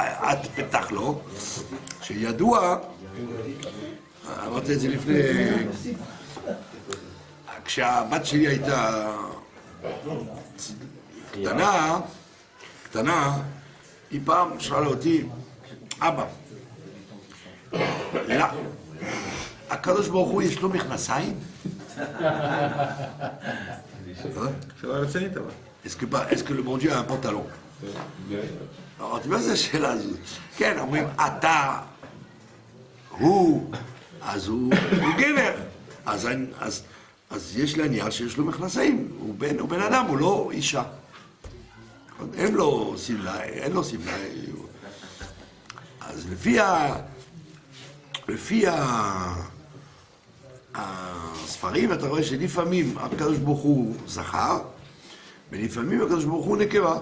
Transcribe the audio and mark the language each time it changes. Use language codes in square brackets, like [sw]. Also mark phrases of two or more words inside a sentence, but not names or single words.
[he] את פתח לו, שידוע, אמרתי את זה לפני, כשהבת שלי הייתה קטנה, היא פעם שאלה אותי, אבא, לא, הקדוש ברוך הוא יש לו מכנסיים? שאלה רצינית אבל. [fr] Est-ce que le bon Dieu a un pantalon? [he] אמרתי, מה זה השאלה הזו? כן, אומרים, אתה, הוא, אז הוא גבר. אז יש להניח שיש לו מכנסיים. הוא בן אדם, הוא לא אישה. אין לו סמלה, אז לפי הספרים אתה רואה שלפעמים הקדוש ברוך הוא זכר, ולפעמים הקדוש ברוך הוא נקבה.